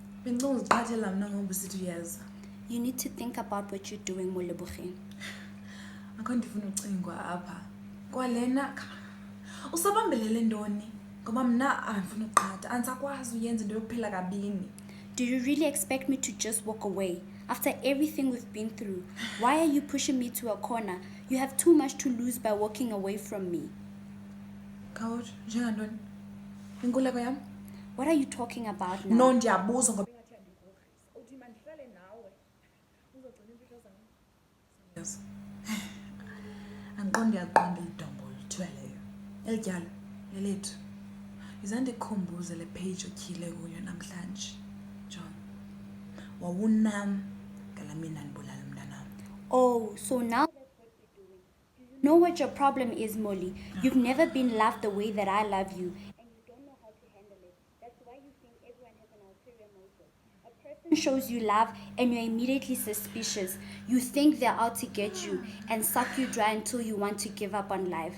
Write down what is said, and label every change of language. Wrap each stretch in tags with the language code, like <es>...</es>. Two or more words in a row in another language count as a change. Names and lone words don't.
<en>You need to think about what you're doing, Molebogeng.</en> <xh>Akho ndifuna ucingwa apha. Kwalena usabambelele ntoni? Ngoba mna andifuna uqhatha, andisakwazi uyenza into yokuphila kabini.</xh> <en>Do you really expect me to just walk away? After everything we've been through, why are you pushing me to a corner? You have too much to lose by walking away from me.</en> <xh>Khawuthi njengantoni? Inkululeko yam?</xh> <en>What are you talking about now? No,</en> <xh>ndiyabuza ngoba ingathi andikhokrisa. Uthi mandihlale nawe. Uzogcina iimfihlo zam. Yes. Andiqondi yaqonda idombo lithweleyo. Elityalo lelethu. Izandikhumbuze le page otyhile kuyo namhlanje. John. Wawunam ngala mina ndibulala mntanam.</xh> <en>Oh, so now that's what you're doing. Do you know what your problem is, Molly? You've never been loved the way that I love you. And you don't know how to handle it. That's why you think everyone has an ulterior motive. A person shows you love and you're immediately suspicious. You think they're out to get you and suck you dry until you want to give up on life.</en>